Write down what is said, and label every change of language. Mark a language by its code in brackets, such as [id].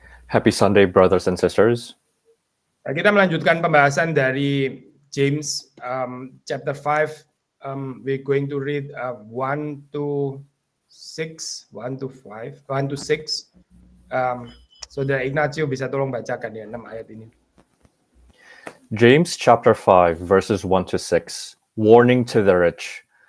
[en] Happy Sunday, brothers and sisters. [id] Kita melanjutkan pembahasan dari James chapter 5. [en] We're going to read 1 to 6, 1 to 5, 1 to 6. [id] Saudara Ignacio bisa tolong bacakan ya 6 ayat ini. [en] James chapter 5, verses 1 to 6. Warning to the rich.